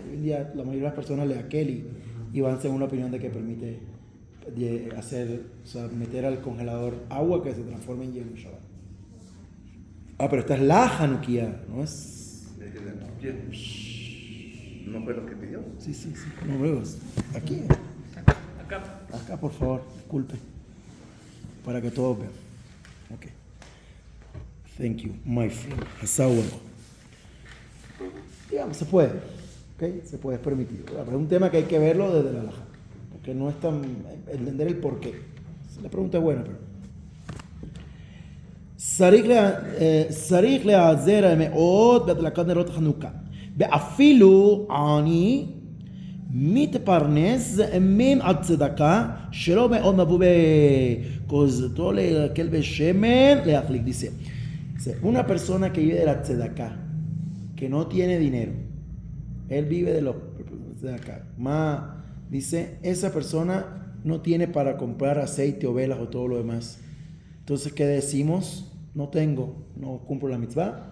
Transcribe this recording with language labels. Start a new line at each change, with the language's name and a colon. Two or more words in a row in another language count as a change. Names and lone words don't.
Spanish: Hoy en día, la mayoría de las personas le aquel y van según la opinión de que permite meter al congelador agua que se transforme en hielo en Shabbat. Pero esta es la Hanukkah, ¿no es? ¿No fue lo que pidió? Sí. No veo. Aquí. Acá, por favor, disculpe. Para que todos vean.
English: Ok. Thank you, my friend.
Spanish: Digamos, se puede. ¿Ok? Se puede, es permitido. Pero es un tema que hay que verlo desde la halajá. Porque no es tan... entender el porqué. La pregunta es buena, pero...
Hebrew: צריך להיעזר מאוד בהדלקת נרות חנוכה. ואפילו עני מתפרנס מן הצדקה שלא מאוד מבוא בכוזתו להקל בשמן להחליק.
Spanish: Dice, una persona que vive de la tzedakah, que no tiene dinero, él vive de los tzedakah. Dice, esa persona no tiene para comprar aceite o velas o todo lo demás. Entonces, ¿qué decimos? No tengo, no cumplo la mitzvah.